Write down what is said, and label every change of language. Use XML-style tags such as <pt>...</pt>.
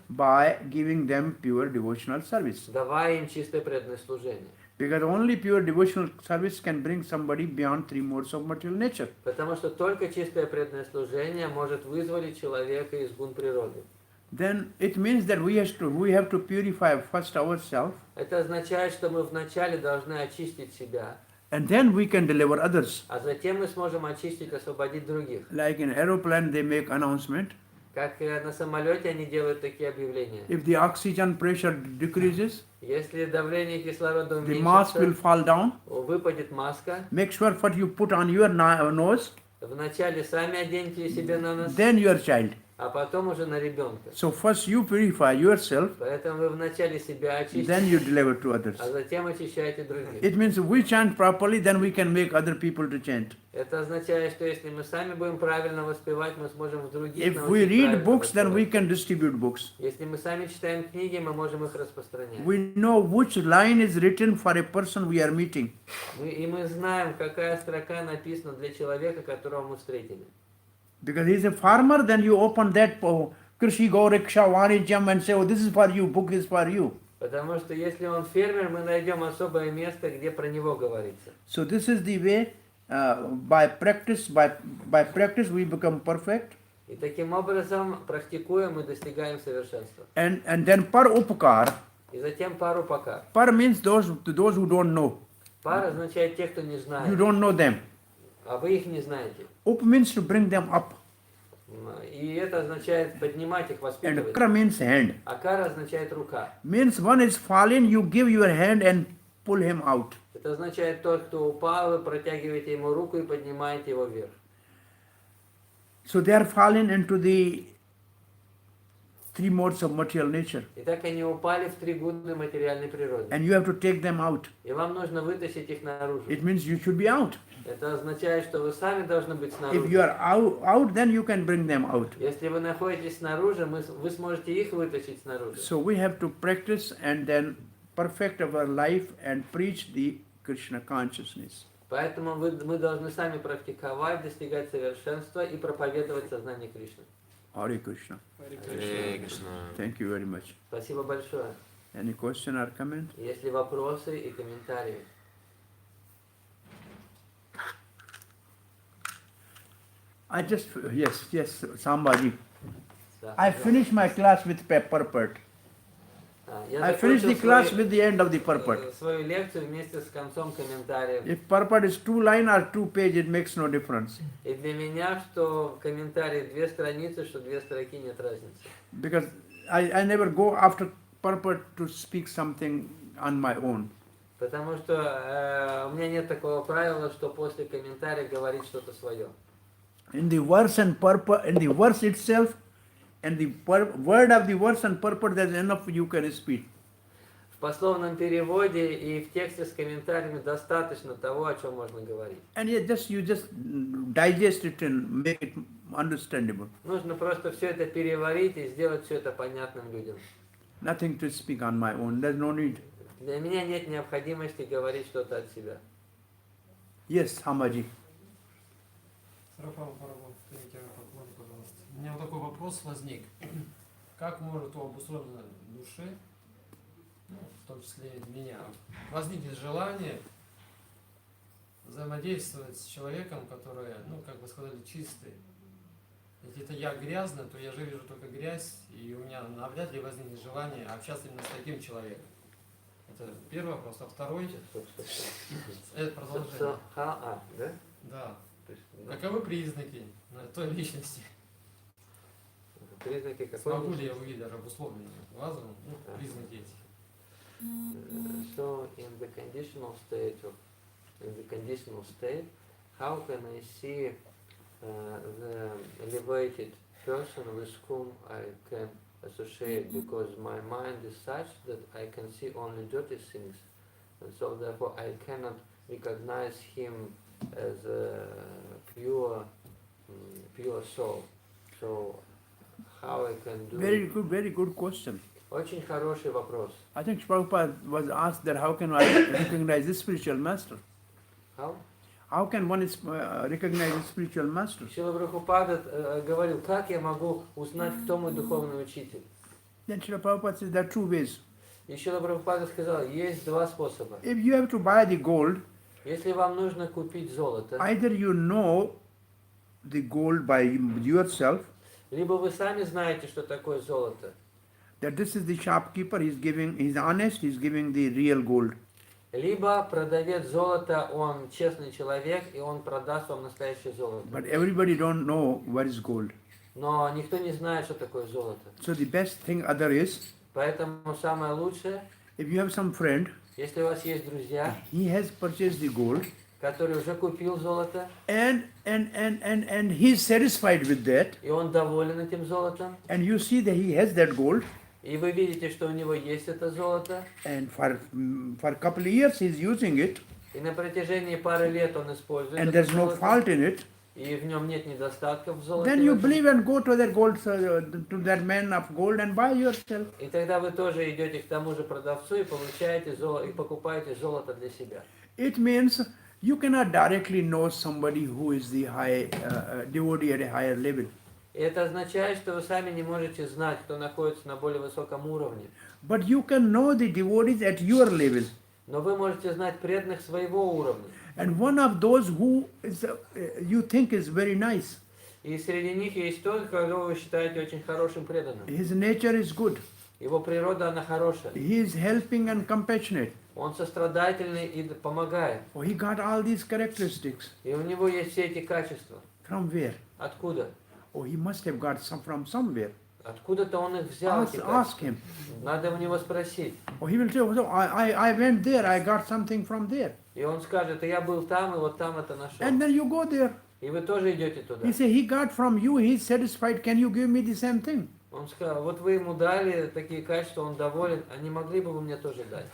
<en>By giving them pure devotional service.</en> <ru>Давая им чистое преданное служение.</ru> <en>Because only pure devotional service can bring somebody beyond 3 modes of material nature.</en> <ru>Потому что только чистое преданное служение может вызволить человека из гун природы.</ru> <en>Then it means that we have to purify first ourselves,</en> <ru>Это означает, что мы вначале должны очистить себя,</ru> <en>and then we can deliver others.</en> <ru>а затем мы сможем очистить, освободить других.</ru> <en>Like in aeroplane, they make announcement.</en> <ru>Как на самолете они делают такие объявления.</ru> <en>If the oxygen pressure decreases,</en> <ru>Если давление кислорода</ru> <en>the mask will</en> <ru>уменьшится,</ru> <en>fall down.</en> <ru>выпадет маска.</ru> <en>Make sure what you put on your nose,</en> <ru>Вначале сами оденьте себе на нос,</ru> <en>then your child.</en> <ru>а потом уже на ребенка.</ru> <en>So first you purify yourself,</en> <ru>Поэтому вы вначале себя очистите,</ru> <en>then you deliver to others.</en> <ru>а затем очищаете других.</ru> <en>It means if we chant properly, then we can make other people to chant.</en> <ru>Это означает, что если мы сами будем правильно воспевать, мы сможем других</ru> <en>If we</en> <ru>научить</ru> <en>read</en> <ru>правильно</ru> <en>books, then we</en> <ru>воспевать.</ru> <en>can distribute books.</en> <ru>Если мы сами читаем книги, мы можем их распространять.</ru> <en>We know which line is written for a person we are meeting.</en> <ru>И мы знаем, какая строка написана для человека, которого мы встретили.</ru> <en>Because he is a farmer, then you open that Krishi Gauriksha Vanijam and say, oh, this is for you, book is for you.</en> <ru>Потому что если он фермер, мы найдем особое место, где про него говорится.</ru> <en>So this is the way, by practice we become perfect.</en> <ru>И таким образом, практикуя, мы достигаем совершенства.</ru> <en>And then</en> <sa>par upakar.</sa> <ru>И затем пару пока.</ru> <en>Par means those who don't know.</en> <ru>Пара означает тех, кто не</ru> <en>You</en> <ru>знает,</ru> <en>don't know them.</en> <ru>а вы их не знаете.</ru> <en>Up means to bring them up.</en> <ru>И это означает поднимать их,</ru> <en>And</en> <ru>воспитывать.</ru> <en>kara means hand.</en> <ru>А кара означает рука.</ru> <en>Means one is fallen, you give your hand and pull him out.</en> <ru>Это означает тот, кто упал, вы протягиваете ему руку и поднимаете его вверх.</ru> <en>So they are fallen into the 3 modes of material nature.</en> <ru>Итак, они упали в 3 гуны материальной природы.</ru> <en>And you have to take them out.</en> <ru>И вам нужно вытащить их наружу.</ru> <en>It means you should be out.</en> <ru>Это означает, что вы сами должны быть</ru> <en>If</en> <ru>снаружи.</ru> <en>you are out, then you can bring them out.</en> <ru>Если вы находитесь снаружи, вы сможете их вытащить снаружи.</ru> <en>So we have to practice and then perfect our life and preach the Krishna consciousness.</en> <ru>Поэтому мы должны сами практиковать, достигать совершенства и проповедовать сознание Кришны.</ru> <sa>Hare Krishna. Hare Krishna.</sa> <en>Thank you very much.</en> <ru>Спасибо большое.</ru> <en>Any question or comment?</en> <ru>Есть ли вопросы и комментарии?</ru> <en>Yes, Sambhaji.</en> <ru>Да.</ru> <en>I finished my class with purport.</en> <ru>Я</ru> <en>I finished the</en> <ru>закончил</ru> <en>class with the end of the purport.</en> <ru>свою лекцию вместе с концом комментариев.</ru> <en>If purport is 2 line or 2 page, it makes no difference.</en> <ru>И для меня, что комментарий 2 страницы, что 2 строки, нет разницы.</ru> <en>Because I never go after purport to speak something on my own.</en> <ru>Потому что у меня нет такого правила, что после комментария говорить что-то свое.</ru> <en>In the verse and purport, in the verse itself, and the word of the verse and purport, there's enough you can speak.</en> <ru>В пословном переводе и в тексте с комментариями достаточно того, о чем можно говорить.</ru> <en>And you just digest it and make it understandable.</en> <ru>Нужно просто все это переварить и сделать все это понятным людям.</ru> <en>Nothing to speak on my own. There's no need.</en> <ru>Для меня нет необходимости говорить что-то от себя.</ru> <en>Yes, Hamaji.</en> <ru>Sarvabhauma, пожалуйста. У меня вот такой вопрос возник. Как может у обусловленной души, ну, в том числе и меня, возникнет желание взаимодействовать с человеком, который, ну, как вы сказали, чистый? Если это я грязный, то я же вижу только грязь, и у меня навряд ли возникнет желание общаться именно с таким человеком. Это первый вопрос. А второй, это продолжение. Да? Да. То есть, да. Каковы признаки той личности? Признаки какой? Смогу ли я увидеть даже обусловленную разумом, ну, признаки эти?</ru> <en>So in the conditional state, how can I see the elevated person with whom I can associate? Because my mind is such that I can see only dirty things, and so therefore I cannot recognize him as a pure soul. So how I can do it? Very good question.</en> <ru>Очень хороший вопрос.</ru> <en>I think Prabhupada was asked that how can I recognize the spiritual master? How? How can one recognize the spiritual master?</en> <ru>Шрила Прабхупада говорил, как я могу узнать, кто мой духовный учитель?</ru> <en>Then Srila Prabhupada says there are two ways.</en> <ru>И Шрила Прабхупада сказал, есть два способа.</ru> <en>If you have to buy the gold,</en> <ru>Если вам нужно купить золото,</ru> <en>either you know the gold by yourself,</en> <ru>либо вы сами знаете, что такое золото,</ru> <en>that this is the shopkeeper, he's honest, he's giving the real gold.</en> <ru>либо продавец золота, он честный человек, и он продаст вам настоящее золото.</ru> <en>But everybody don't know what is gold.</en> <ru>Но никто не знает, что такое золото.</ru> <en>So the best thing other is,</en> <ru>Поэтому самое лучшее,</ru> <en>if you have some friend,</en> <ru>если у вас есть друзья,</ru> <en>he has purchased the gold,</en> <ru>который уже купил золото,</ru> <en>and he's satisfied with that,</en> <ru>и он доволен этим золотом,</ru> <en>and you see that he has that gold,</en> <ru>и вы видите, что у него есть это золото,</ru> <en>and for a couple of years he's using it,</en> <ru>и на протяжении пары лет он использует</ru> <en>and</en> <ru>это</ru> <en>there's no</en> <ru>золото,</ru> <en>fault in it,</en> <ru>и в нем нет недостатков в золоте,</ru> <en>then you believe and go to that gold, to that man of gold and buy yourself.</en> <ru>и тогда вы тоже идете к тому же продавцу и получаете золото, и покупаете золото для себя.</ru> <en>It means you cannot directly know somebody who is the high devotee at a higher level.</en> <ru>И это означает, что вы сами не можете знать, кто находится на более высоком уровне.</ru> <en>But you can know the devotees at your level.</en> <ru>Но вы можете знать преданных своего уровня.</ru> <en>And one of those who is, you think is very nice,</en> <ru>И среди них есть тот, кого вы считаете очень хорошим преданным.</ru> <en>his nature is good,</en> <ru>Его природа, она хорошая.</ru> <en>he is helping and compassionate,</en> <ru>Он сострадательный и помогает.</ru> <en>oh, he got all these characteristics.</en> <ru>И у него есть все эти качества.</ru> <en>From where?</en> <ru>Откуда?</ru> <en>Oh, he must have got some from somewhere.</en> <ru>Откуда-то он их взял, эти</ru> <en>Ask</en> <ru>качества.</ru> <en>him.</en> <ru>Надо у него спросить.</ru> <en>Oh, he will say, oh, so I went there, I got something from there.</en> <ru>И он скажет, я был там, и вот там это нашел.</ru> <en>And then you go there.</en> <ru>И вы тоже идете туда.</ru> <en>He say, he got from you, he's satisfied, can you give me the same thing?</en> <ru>Он сказал, вот вы ему дали такие качества, он доволен, а не могли бы вы мне тоже дать?</ru>